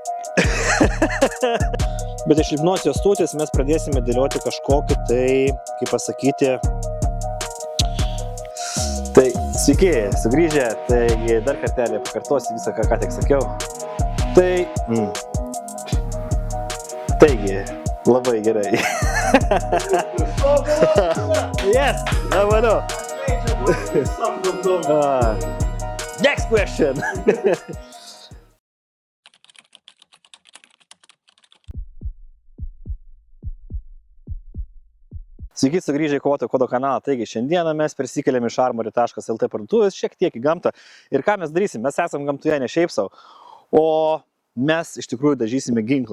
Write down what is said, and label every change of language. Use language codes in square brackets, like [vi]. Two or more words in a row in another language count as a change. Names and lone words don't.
[lt] Bet iš lipnosios stūtės mes pradėsime dėlioti kažkokį, tai, kaip pasakyti... Tai, sveiki, sugrįžę. Taigi, dar kartelį pakartosiu visą, ką tik sakiau. Tai... Taigi, labai gerai. [en] Yes, I know. Next question. [lt] Sveiki sugrįžę į Kovoto kodo kanalą. Taigi, šiandieną mes persikeliam iš armory.lt parduotuvės šiek tiek į gamtą. Ir ką mes darysim? Mes esam gamtoje ne šiaip savo, o mes iš tikrųjų dažysime ginklą.